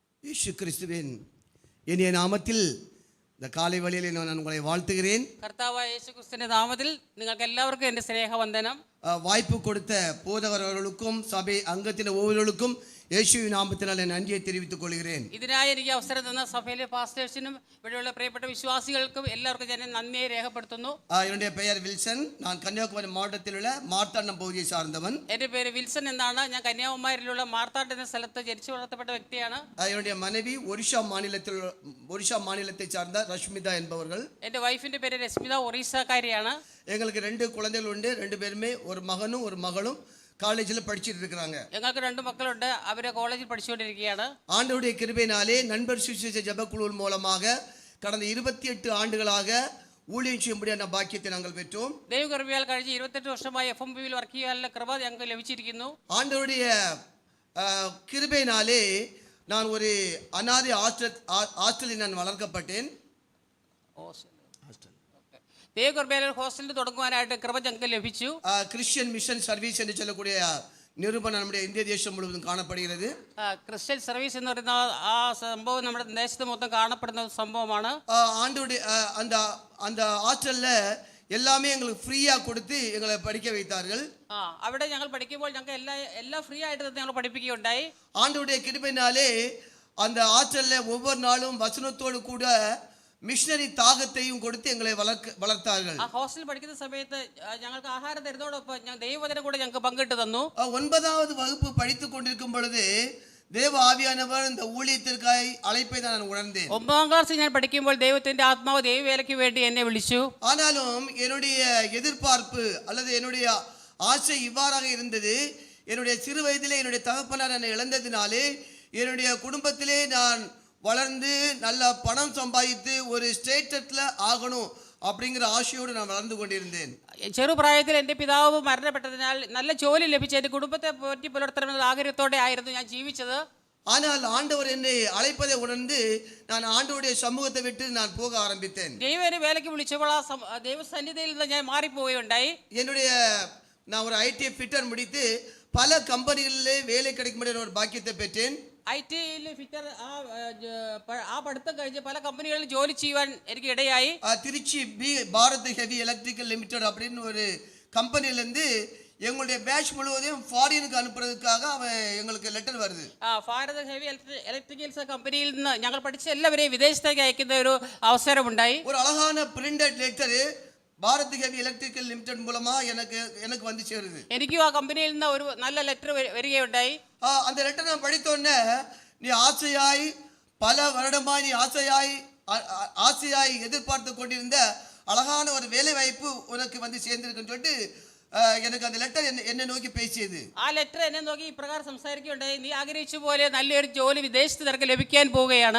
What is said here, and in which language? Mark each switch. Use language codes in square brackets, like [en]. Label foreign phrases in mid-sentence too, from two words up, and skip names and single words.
[ta] இயேசு கிறிஸ்துவின் இனிய நாமத்தில் இந்த காலை வேளையிலே நான் உங்களை வாழ்த்துகிறேன். [ml] கர்த்தாவாയ യേശു ക്രിസ്തുവിന്റെ നാമത്തിൽ നിങ്ങൾക്ക് എല്ലാവർക്കും എൻ്റെ സ്നേഹവന്ദനം. [ta] வாய்ப்பு கொடுத்த போதகர் அவர்களுக்கும் சபை அங்கத்தின் ஒவ்வொருவருக்கும் இயேசுவின் நாமத்தில் நன்றியை தெரிவித்துக் கொள்கிறேன். [ml] ഇതിനായി എനിക്ക് അവസരം തന്ന സഭയിലെ പാസ്റ്റേഴ്സിനും ഇവിടെയുള്ള പ്രിയപ്പെട്ട വിശ്വാസികൾക്കും എല്ലാവർക്കും ഞാൻ നന്ദിയെ രേഖപ്പെടുത്തുന്നു. [ta] என்னுடைய பெயர் வில்சன். நான் கன்னியாகுமரி மாவட்டத்தில் உள்ள மார்த்தாண்டம் பகுதியை சார்ந்தவன். [ml] എൻ്റെ പേര് വിൽസൺ എന്നാണ്. ഞാൻ കന്യാകുമാരിയിലുള്ള മാർത്താണ്ഡം എന്ന സ്ഥലത്ത് ജനിച്ചു വളർത്തപ്പെട്ട വ്യക്തിയാണ്. [ta] என்னுடைய மனைவி ஒரிஷா மாநிலத்தை சார்ந்த ரஷ்மிதா என்பவர்கள். [ml] എൻ്റെ വൈഫിന്റെ പേര് രശ്മിത, ഒറീസക്കാരിയാണ്. [ta] எங்களுக்கு 2 குழந்தைகள் உண்டு. 2 பேருமே ஒரு மகனும் ஒரு மகளும் காலேஜில் படிச்சிட்டு இருக்காங்க. [ml] ഞങ്ങൾക്ക് 2 മക്കളുണ്ട്. അവരെ കോളേജിൽ പഠിച്ചുകൊണ്ടിരിക്കുകയാണ്. [ta] ஆண்டவருடைய கிருபையினாலே நண்பர் சுவிசேஷ ஜெபக்குழு மூலமாக கடந்த 28 ஆண்டுகளாக ஊழியம் செய்யும்படியான பாக்கியத்தை நாங்கள் பெற்றோம். [ml] ദൈവകൃപയാൽ കഴിഞ്ഞ 28 വർഷമായി FMBയിൽ വർക്ക് ചെയ്യാനുള്ള കൃപ ഞങ്ങൾക്ക് ലഭിച്ചിരിക്കുന്നു. [ta] ஆண்டவருடைய கிருபையினாலே நான் ஒரு அநாதை ஹாஸ்டலில் நான் வளர்க்கப்பட்டேன். [ml] ദൈവകൃപയാൽ ഹോസ്റ്റലിൽ തുടങ്ങുവാനായിട്ട് കൃപ ഞങ്ങൾക്ക് ലഭിച്ചു. [ta] கிறிஸ்டியன் மிஷன் சர்வீஸ் என்று சொல்லக்கூடிய நிறுவனம் நம்முடைய இந்திய தேசம் முழுவதும் காணப்படுகிறது. [ml] ക്രിസ്ത്യൻ സർവീസ് എന്ന് പറയുന്ന ആ സംഭവം നമ്മുടെ ദേശത്ത് മൊത്തം കാണപ്പെടുന്ന സംഭവമാണ്. [ta] ஆண்டவருடைய அந்த ஹாஸ்டல்ல எல்லாமே எங்களுக்கு ஃப்ரீயா கொடுத்து எங்களை படிக்க வைத்தார்கள். [ml] അവിടെ ഞങ്ങൾ പഠിക്കുമ്പോൾ ഞങ്ങൾക്ക് എല്ലാം ഫ്രീ ആയിട്ട് ഞങ്ങൾ പഠിപ്പിക്കുകയുണ്ടായി. [ta] ஆண்டவருடைய கிருபையினாலே அந்த ஹாஸ்டல்ல ஒவ்வொரு நாளும் வசனத்தோடு கூட மிஷனரி தாகத்தையும் கொடுத்து எங்களை வளர்த்தார்கள். [ml] ആ ഹോസ്റ്റലിൽ പഠിക്കുന്ന സമയത്ത് ഞങ്ങൾക്ക് ആഹാരം തരുന്നതോടൊപ്പം ദൈവവചനം കൂടെ ഞങ്ങൾക്ക് പങ്കിട്ട് തന്നു. [ta] 9வது வகுப்பு படித்துக் கொண்டிருக்கும் பொழுது தேவ ஆவியானவர் இந்த ஊழியத்திற்காய் அழைப்பை நான் உணர்ந்தேன். [ml] 9ാം ക്ലാസ്സിൽ ഞാൻ പഠിക്കുമ്പോൾ ദൈവത്തിന്റെ ആത്മാവ് ദൈവവേലയ്ക്ക് വേണ്ടി എന്നെ വിളിച്ചു. [ta] ஆனாலும் என்னுடைய எதிர்பார்ப்பு அல்லது என்னுடைய ஆசை இவ்வாறாக இருந்தது. என்னுடைய சிறு வயதிலே என்னுடைய தகப்பனார் என்னை இழந்ததினாலே என்னுடைய குடும்பத்திலே நான் வளர்ந்து நல்ல பணம் சம்பாதித்து ஒரு ஸ்டேட்டஸ்ல ஆகணும் அப்படிங்கிற ஆசையோடு நான் வளர்ந்து கொண்டிருந்தேன். [ml] ചെറുപ്രായത്തിൽ എൻ്റെ പിതാവ് മരണപ്പെട്ടതിനാൽ നല്ല ജോലി ലഭിച്ച് എൻ്റെ കുടുംബത്തെ പോറ്റി പുലർത്തണമെന്ന ആഗ്രഹത്തോടെ ആയിരുന്നു ഞാൻ ജീവിച്ചത്. [ta] ஆனால் ஆண்டவர் என்னை அழைப்பதை உணர்ந்து நான் ஆண்டவருடைய சமூகத்தை விட்டு நான் போக ஆரம்பித்தேன். [ml] ദൈവം എന്നെ വേലയ്ക്ക് വിളിച്ചപ്പോൾ ആ ദൈവസന്നിധിയിൽ നിന്ന് ഞാൻ മാറിപ്പോവുകയുണ്ടായി. [ta] நான் ஒரு ஐடி ஃபிட்டர் முடித்து பல கம்பெனிகளிலே வேலை கிடைக்கும் ஒரு பாக்கியத்தை பெற்றேன். [ml] ഐടിയിൽ ഫിറ്റർ ആ പഠിത്തം കഴിഞ്ഞ് പല കമ്പനികളിൽ ജോലി ചെയ്യുവാൻ എനിക്ക് ഇടയായി. [ta] திருச்சி பாரத் ஹெவி எலக்ட்ரிக்கல் லிமிடெட் அப்படின்னு ஒரு கம்பெனிலேருந்து எங்களுடைய பேட்ச் முழுவதையும் ஃபாரினுக்கு அனுப்புறதுக்காக எங்களுக்கு லெட்டர் வருது. [ml] ഭാരത് ഹെവി ഇലക്ട്രിക്കൽസ് കമ്പനിയിൽ നിന്ന് ഞങ്ങൾ പഠിച്ച എല്ലാവരെയും വിദേശത്തേക്ക് അയക്കുന്ന ഒരു അവസരമുണ്ടായി. [ta] ஒரு அழகான பிரிண்டட் லெட்டர் பாரத் ஹெவி எலக்ட்ரிக்கல் லிமிடெட் மூலமா எனக்கு வந்து சேருது. [ml] എനിക്കും ആ കമ്പനിയിൽ നിന്ന് ഒരു നല്ല ലെറ്റർ വരികയുണ്ടായി. [ta] அந்த லெட்டர் நான் படித்த உடனே நீ ஆசையாய் பல வருடமாய் நீ ஆசையாய் எதிர்பார்த்து கொண்டிருந்த அழகான ஒரு வேலை வாய்ப்பு உனக்கு வந்து சேர்ந்திருக்குன்னு சொல்லிட்டு எனக்கு அந்த லெட்டர் என்ன நோக்கி பேசியது. [ml] ആ ലെറ്റർ എന്നെ നോക്കി ഇപ്രകാരം സംസാരിക്കുകയുണ്ടായി, നീ ആഗ്രഹിച്ച പോലെ നല്ലൊരു ജോലി വിദേശത്ത് നിനക്ക് ലഭിക്കാൻ പോവുകയാണ്.